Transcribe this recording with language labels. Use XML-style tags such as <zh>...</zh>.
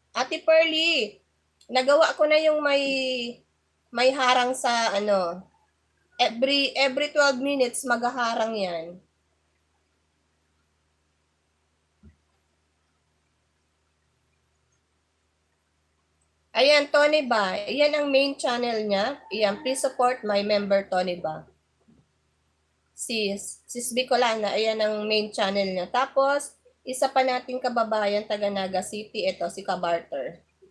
<tl>Ate Pearly, nagawa ko na yung may harang sa</tl> <en>every 12 minutes</en> <tl>maghaharang yan. Ayan, Tony Ba. Ayan ang main channel niya.</tl> <en>Ayan, please support my member Tony Ba.</en> <tl>Sis Bicolana, ayan ang main channel niya. Tapos, isa pa nating kababayan taga Naga City, ito si Kabarter.</tl>